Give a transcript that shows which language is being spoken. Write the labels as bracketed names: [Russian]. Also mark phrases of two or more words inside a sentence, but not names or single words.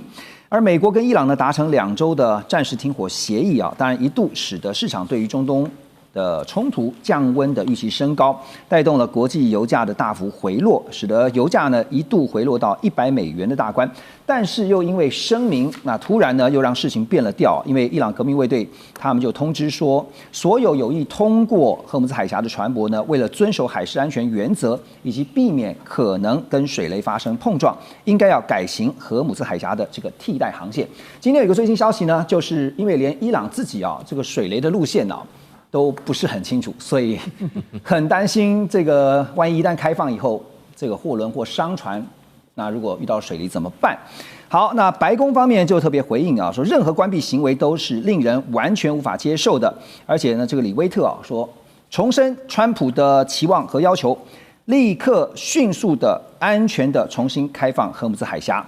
[Chinese] 而美國跟伊朗呢達成2週的暫時停火協議啊，當然一度使得市場對於中東的衝突降溫的預期升高，帶動了國際油價的大幅回落，使得油價呢一度回落到$100的大關。但是又因為声明，那突然呢又讓事情變了調，因为伊朗革命卫队他们就通知说，所有有意通过荷姆斯海峡的船舶呢，为了遵守海事安全原则以及避免可能跟水雷发生碰撞，应该要改行荷姆斯海峡的这个替代航线。今天有一个最新消息呢，就是因为连伊朗自己啊这个水雷的路线啊都不是很清楚，所以很担心这个万一一旦開放以後，這個貨輪或商船，那如果遇到水雷怎麼辦？好，那白宮方面就特別回應啊，說任何關閉行為都是令人完全無法接受的，而且呢，這個李威特啊說，重申川普的期望和要求，立刻迅速的、安全的重新開放荷姆斯海峽。